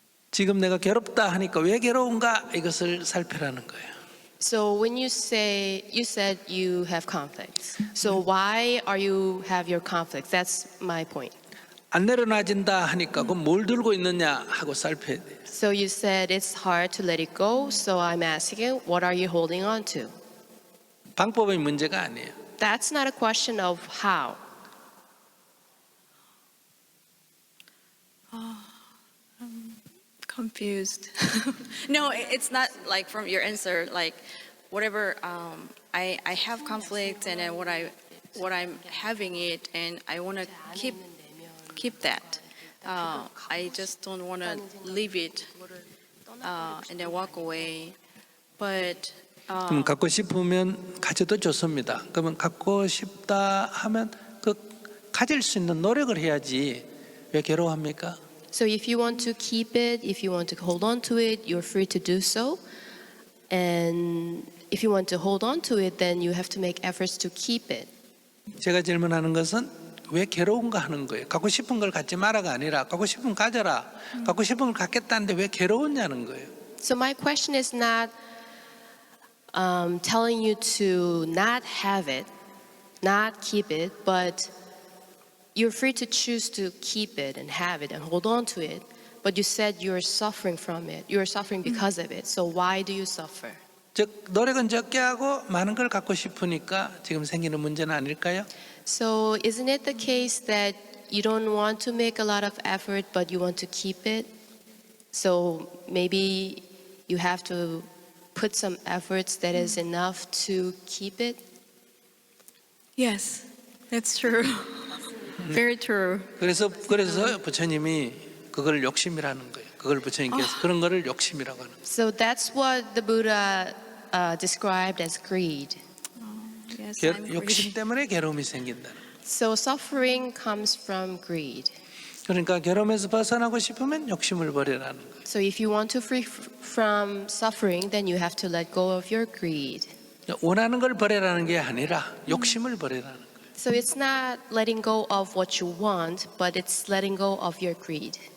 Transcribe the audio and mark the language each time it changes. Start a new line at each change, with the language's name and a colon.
Korean: 지금 내가 괴롭다 하니까 왜 괴로운가 이것을 살피라는 거예요.
English: So when you said you have conflicts. So why are you have your conflicts? That's my point.
Korean: 안 내려놔진다 하니까 그럼 뭘 들고 있느냐 하고 살펴야 돼요.
English: So you said it's hard to let it go. So I'm asking, what are you holding on to?
Korean: 방법의 문제가 아니에요.
English: That's not a question of how. Confused. No, it's not like from your answer. Like whatever I have conflict and then what I'm having it and I want to keep that. I just don't want to leave it and then walk away. But
Korean: 그럼 갖고 싶으면 가져도 좋습니다. 그러면 갖고 싶다 하면 그 가질 수 있는 노력을 해야지 왜 괴로워합니까?
English: So if you want to keep it, if you want to hold on to it, you're free to do so. And if you want to hold on to it, then you have to make efforts to keep it.
Korean: 제가 질문하는 것은 왜 괴로운가 하는 거예요. 갖고 싶은 걸 갖지 마라가 아니라 갖고 싶으면 가져라. 갖고 싶은 걸 갖겠다는데 왜 괴로웠냐는 거예요.
English: So my question is not telling you to not have it, not keep it, but you're free to choose to keep it and have it and hold on to it. But you said you're suffering from it. You're suffering because of it. So why do you suffer?
Korean: 즉 노력은 적게 하고 많은 걸 갖고 싶으니까 지금 생기는 문제는 아닐까요?
English: So isn't it the case that you don't want to make a lot of effort, but you want to keep it? So maybe you have to put some efforts that is enough to keep it? yes, that's true. Very true.
Korean: 그래서 부처님이 그걸 욕심이라는 거예요. 그걸 부처님께서 그런 거를 욕심이라고 하는 거예요.
English: So that's what the Buddha described as greed. Yes, I'm
Korean: 욕심
English: greedy.
Korean: 때문에 괴로움이 생긴다는 거예요.
English: So suffering comes from greed.
Korean: 그러니까 괴로움에서 벗어나고 싶으면 욕심을 버리라는 거예요.
English: So if you want to free from suffering, then you have to let go of your greed.
Korean: 원하는 걸 버리라는 게 아니라 욕심을 버리라는 거예요.
English: So it's not letting go of what you want, but it's letting go of your greed.